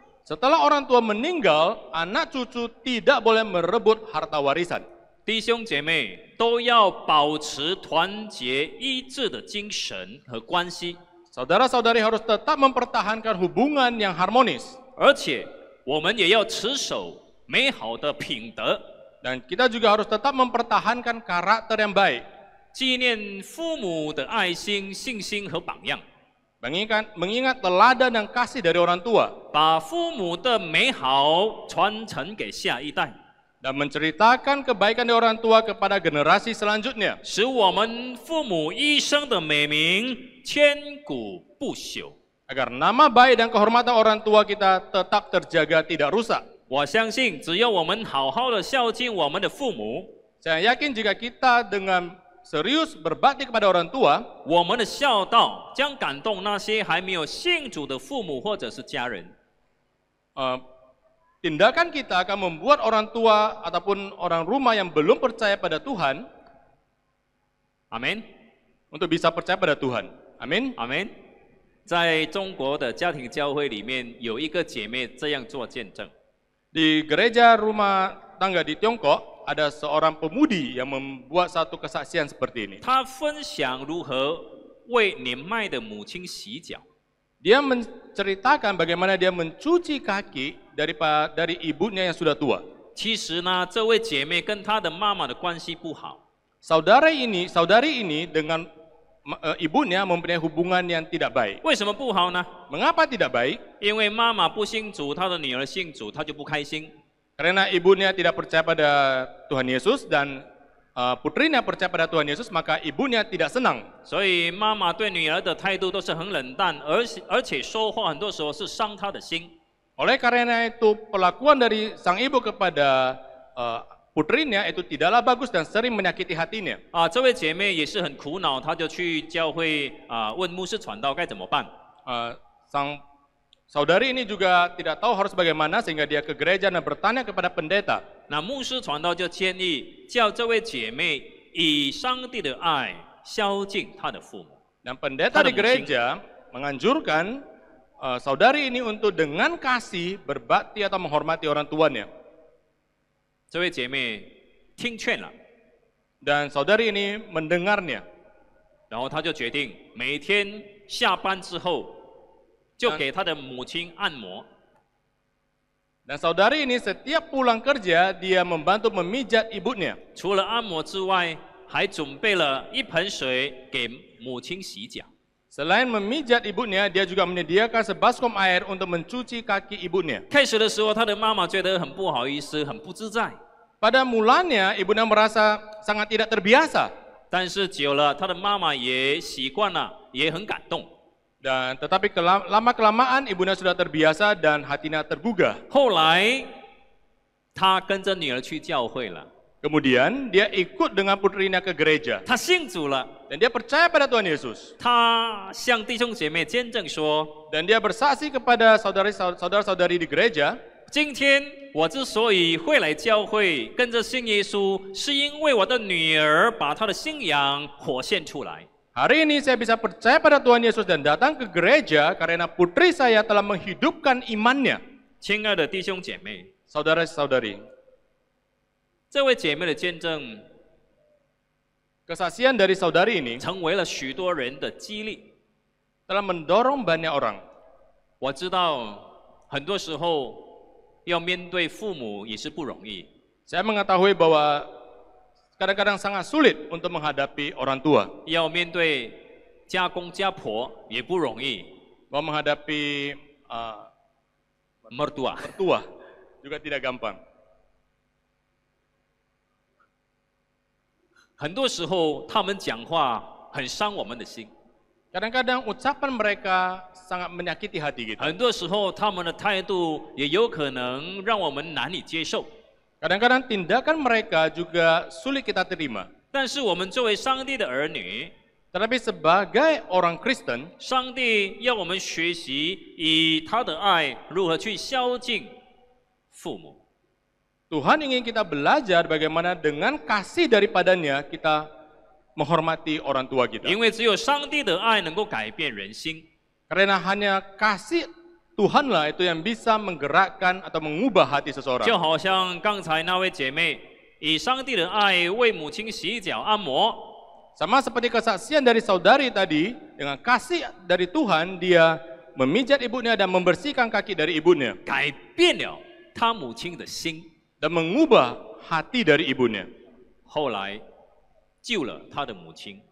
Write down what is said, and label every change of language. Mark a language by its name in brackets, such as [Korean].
[Indonesian] Setelah orang tua meninggal, anak cucu tidak boleh merebut harta warisan. [Chinese] 弟兄姐妹都要保持团结一致的精神和关系， [Indonesian] Saudara-saudari harus tetap mempertahankan hubungan yang harmonis. [Chinese] 而且我们也要持守美好的品德， [Indonesian] Dan kita juga harus tetap mempertahankan karakter yang baik. [Chinese] 纪念父母的爱心、信心和榜样， [Indonesian] Mengingat teladan dan kasih dari orang tua. [Chinese] 把父母的美好传承给下一代， [Indonesian] Dan menceritakan kebaikan dari orang tua kepada generasi selanjutnya. [Chinese] 使我们父母一生的美名千古不朽。 [Indonesian] agar nama baik dan kehormatan orang tua kita tetap terjaga tidak rusak. [Chinese] 我相信，只要我们好好的孝敬我们的父母， [Indonesian] Saya yakin jika kita dengan serius berbakti kepada orang tua, [Chinese] 我们的孝道将感动那些还没有信主的父母或者是家人。 [Indonesian] tindakan kita akan membuat orang tua ataupun orang rumah yang belum percaya pada Tuhan [Chinese] 阿门， [Indonesian] untuk bisa percaya pada Tuhan. Amin. [Chinese] 阿门。在中国的家庭教会里面，有一个姐妹这样做见证。 [Indonesian] Di gereja rumah tangga di Tiongkok ada seorang pemudi yang membuat satu kesaksian seperti ini. [Chinese] 她分享如何为年迈的母亲洗脚。 [Indonesian] Dia menceritakan bagaimana dia mencuci kaki dari ibunya yang sudah tua. [Chinese] 其实呢，这位姐妹跟她的妈妈的关系不好， [Indonesian] Saudari ini dengan ibunya mempunyai hubungan yang tidak baik. [Chinese] 为什么不好呢？ [Indonesian] Mengapa tidak baik? [Chinese] 因为妈妈不信主，她的女儿信主，她就不开心。 [Indonesian] Karena ibunya tidak percaya pada Tuhan Yesus dan putrinya percaya pada Tuhan Yesus, maka ibunya tidak senang. [Chinese] 所以妈妈对女儿的态度都是很冷淡，而且说话很多时候是伤她的心。 [Indonesian] Oleh karena itu perlakuan dari sang ibu kepada putrinya itu tidaklah bagus dan sering menyakiti hatinya. [Chinese] 这位姐妹也是很苦恼，她就去教会问牧师传道该怎么办。 [Indonesian] Sang saudari ini juga tidak tahu harus bagaimana sehingga dia ke gereja dan bertanya kepada pendeta. [Chinese] 那牧师传道就建议叫这位姐妹以上帝的爱孝敬她的父母。 [Indonesian] Dan pendeta di gereja menganjurkan saudari ini untuk dengan kasih berbakti atau menghormati orang tuanya. [Chinese] 这位姐妹听劝了， [Indonesian] Dan saudari ini mendengarnya. [Chinese] 然后她就决定每天下班之后就给她的母亲按摩。 [Indonesian] Dan saudari ini setiap pulang kerja dia membantu memijat ibunya. [Chinese] 除了按摩之外，还准备了一盆水给母亲洗脚。 [Indonesian] Selain memijat ibunya, dia juga menyediakan sebaskom air untuk mencuci kaki ibunya. [Chinese] 开始的时候，她的妈妈觉得很不好意思，很不自在。 [Indonesian] Pada mulanya ibunya merasa sangat tidak terbiasa. [Chinese] 但是久了，她的妈妈也习惯了，也很感动。 [Indonesian] Dan tetapi lama kelamaan ibunya sudah terbiasa dan hatinya tergugah. [Chinese] 后来，她跟着女儿去教会了， [Indonesian] Kemudian dia ikut dengan putrinya ke gereja [Chinese] 她信主了。 [Indonesian] dan dia percaya pada Tuhan Yesus. [Chinese] 她向弟兄姐妹见证说 [Indonesian] Dan dia bersaksi kepada saudara-saudari di gereja, [Chinese] 今天我之所以会来教会，跟着信耶稣，是因为我的女儿把她的信仰活现出来。 [Indonesian] hari ini saya bisa percaya pada Tuhan Yesus dan datang ke gereja karena putri saya telah menghidupkan imannya. [Chinese] 亲爱的弟兄姐妹， [Indonesian] Saudara-saudari, [Chinese] 这位姐妹的见证 [Indonesian] kesaksian dari saudari ini [Chinese] 成为了许多人的激励。 [Indonesian] telah mendorong banyak orang. [Chinese] 我知道很多时候要面对父母也是不容易， [Indonesian] Saya mengetahui bahwa kadang-kadang sangat sulit untuk menghadapi orang tua, [Chinese] 要面对家公家婆也不容易， [Indonesian] bahwa menghadapi mertua。 mertua juga tidak gampang. [Chinese] 很多时候他们讲话很伤我们的心， [Indonesian] Kadang-kadang ucapan mereka sangat menyakiti hati kita. [Chinese] 很多时候他们的态度也有可能让我们难以接受。 [Indonesian] Kadang-kadang tindakan mereka juga sulit kita terima. [Chinese] 但是我们作为上帝的儿女， [Indonesian] Tetapi sebagai orang Kristen, [Chinese] 上帝要我们学习以他的爱如何去孝敬父母。 [Indonesian] Tuhan ingin kita belajar bagaimana dengan kasih daripadanya kita menghormati orang tua kita. [Chinese] 因为只有上帝的爱能够改变人心。 [Indonesian] Karena hanya kasih Tuhanlah itu yang bisa menggerakkan atau mengubah hati seseorang. [Chinese] 就好像刚才那位姐妹以上帝的爱为母亲洗脚按摩， [Indonesian] Sama seperti kesaksian dari saudari tadi, dengan kasih dari Tuhan, dia memijat ibunya dan membersihkan kaki dari ibunya. [Chinese] 改变了她母亲的心， [Indonesian] Dan mengubah hati dari ibunya. [Chinese] 后来救了她的母亲。